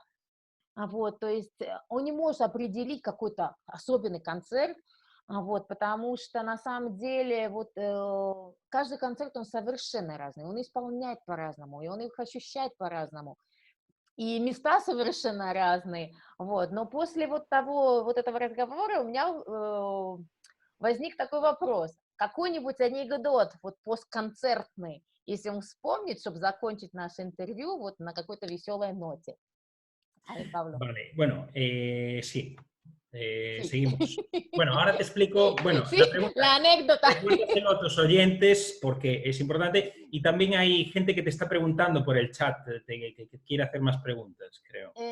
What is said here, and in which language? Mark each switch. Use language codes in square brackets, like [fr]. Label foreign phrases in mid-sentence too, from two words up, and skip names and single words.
[ru] Вот, то есть он не может определить какой-то особенный концерт, потому что на самом деле вот каждый концерт, он совершенно разный, он исполняет по-разному, и он их ощущает по-разному, и места совершенно разные, вот, но после вот этого разговора у меня возник такой вопрос, какой-нибудь анекдот, вот постконцертный, если он вспомнит, чтобы закончить наше интервью вот на какой-то веселой ноте. [es] Pablo. Vale, bueno, sí. Sí. Seguimos. Bueno, ahora te explico, bueno, sí, la pregunta. La anécdota. Recuérdaselo a tus oyentes porque es importante y también hay gente que te está preguntando por el chat, que quiere hacer más preguntas, creo.